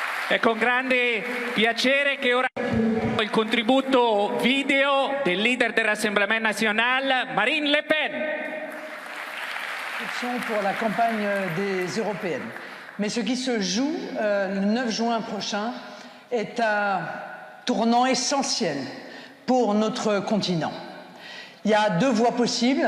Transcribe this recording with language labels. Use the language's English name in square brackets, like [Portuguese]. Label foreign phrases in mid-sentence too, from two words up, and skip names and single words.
[Italian] È con grande piacere che ora il contributo video del leader del Rassemblement National, Marine Le Pen. [French] Pour la campagne des européennes. Mais ce qui se joue le 9 juin prochain est un tournant essentiel pour notre continent. Il y a deux voies possibles.